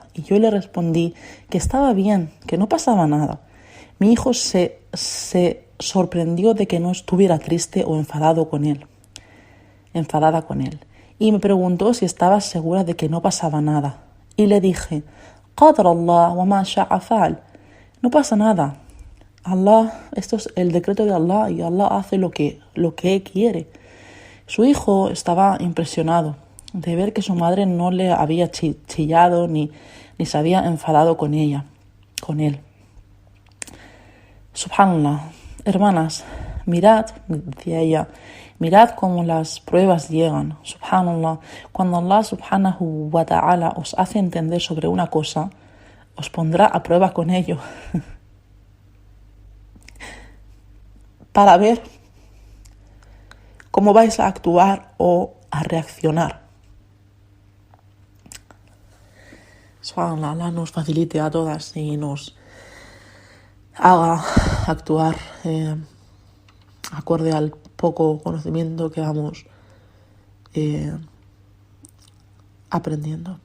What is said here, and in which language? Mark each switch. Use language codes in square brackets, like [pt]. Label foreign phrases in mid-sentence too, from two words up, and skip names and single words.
[es] Y yo le respondí que estaba bien, que no pasaba nada. Mi hijo se sorprendió de que no estuviera triste o enfadada con él. Y me preguntó si estaba segura de que no pasaba nada. Y le dije, [ar] قدر الله وما شاء فعل. [es] No pasa nada. Esto es el decreto de Allah y Allah hace lo que quiere. Su hijo estaba impresionado de ver que su madre no le había chillado ni se había enfadado con él. Subhanallah, hermanas, mirad, decía ella, mirad cómo las pruebas llegan. Subhanallah, cuando Allah [ar] سبحانه وتعالى [es] os hace entender sobre una cosa, os pondrá a prueba con ello para ver cómo vais a actuar o a reaccionar. Subhanallah, Allah nos facilite a todas y nos haga actuar acorde al poco conocimiento que vamos aprendiendo.